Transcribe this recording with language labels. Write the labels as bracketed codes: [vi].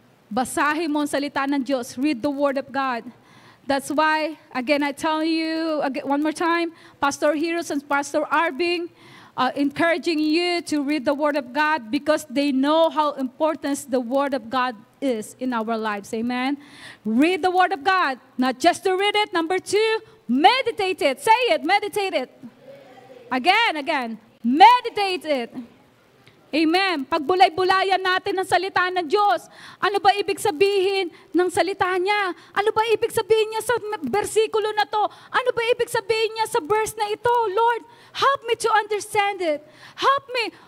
[tl] Basahin mo ang salita ng Diyos. [en] Read the Word of God. That's why, again, I tell you, one more time, Pastor Heroes and Pastor Arbing, encouraging you to read the Word of God because they know how important the Word of God is in our lives. Amen? Read the Word of God. Not just to read it. Number 2, meditate it. Say it, meditate it. Again. Meditate it. Amen. [tl] Pagbulay-bulayan natin ang salita ng Diyos. Ano ba ibig sabihin ng salita niya? Ano ba ibig sabihin niya sa versikulo na to? Ano ba ibig sabihin niya sa verse na ito? [en] Lord, help me to understand it. Help me.